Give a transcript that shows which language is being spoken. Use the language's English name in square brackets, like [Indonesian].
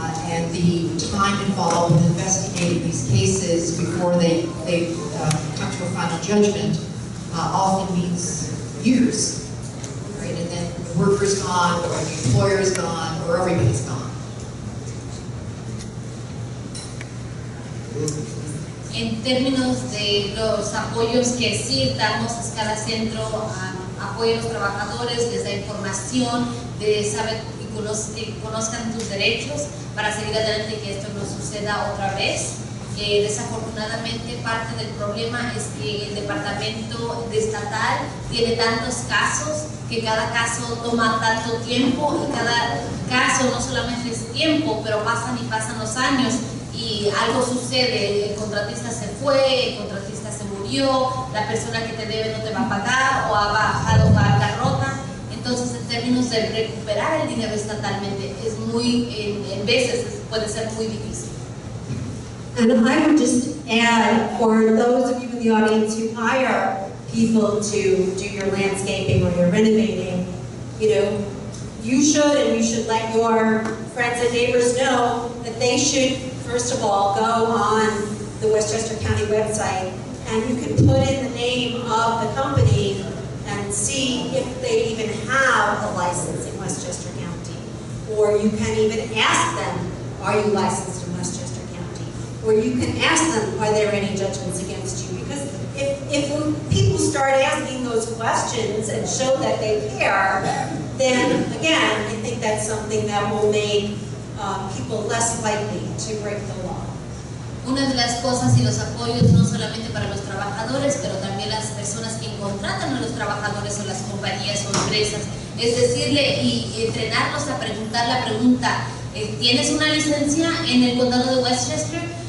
[English] and the time involved in investigating these cases before they come to a final judgment often means years, right? And then the worker's gone, or the employer's gone, or everybody's gone. [Spanish] En términos de los apoyos que sí damos a escala centro, apoyo a los trabajadores, les da información, de saber que conozcan tus derechos para seguir adelante y que esto no suceda otra vez. Desafortunadamente parte del problema es que el departamento estatal tiene tantos casos que cada caso toma tanto tiempo y cada caso no solamente es tiempo, pero pasan y pasan los años y algo sucede, el contratista se fue, el contratista se murió, la persona que te debe no te va a pagar o ha bajado bancarrota. Entonces, en términos de recuperar el dinero estatalmente, es muy, en veces puede ser muy difícil. [English] And I would just add, for those of you in the audience who hire people to do your landscaping or your renovating, you know, you should let your friends and neighbors know that they should, first of all, go on the Westchester County website, and you can put in the name of the company and see if they even have a license in Westchester County. Or you can even ask them, are you licensed in Westchester County? Or you can ask them, are there any judgments against you? Because if people start asking those questions and show that they care, then again, I think that's something that will make people less likely to break the law. [Spanish] Una de las cosas y los apoyos no solamente para los trabajadores, pero también las personas que contratan a los trabajadores o las compañías o empresas, es decirle y entrenarlos a preguntar la pregunta, ¿tienes una licencia en el condado de Westchester?